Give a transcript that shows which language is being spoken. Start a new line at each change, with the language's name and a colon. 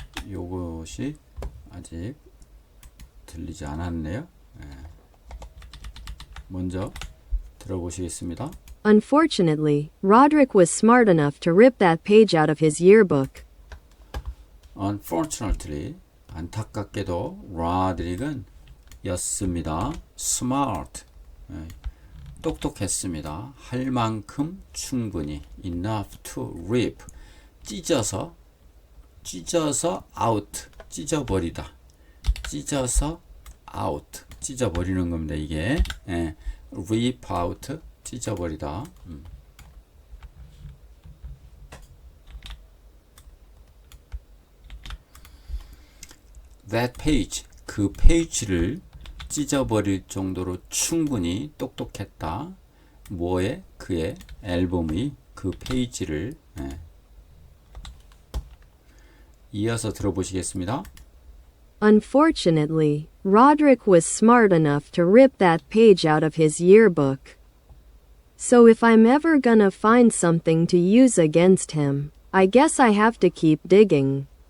Korean: 요것이 아직 들리지 않았네요. 먼저 들어보시겠습니다.
English: Unfortunately, Roderick was smart enough to rip that page out of his yearbook.
Korean: Unfortunately, 안타깝게도 Rodrig은 였습니다. Smart, 똑똑했습니다. 할 만큼 충분히
English: enough to rip,
Korean: 찢어서 out, 찢어버리다. 찢어서 out, 찢어버리는 겁니다. 이게 rip out, 찢어버리다.
English: That page,
Korean: 그 페이지를 찢어버릴 정도로 충분히 똑똑했다. 뭐에? 그의 앨범의 그 페이지를 이어서 들어보시겠습니다.
English: Unfortunately, Roderick was smart enough to rip that page out of his yearbook. So if I'm ever gonna find something to use against him, I guess I have to keep digging.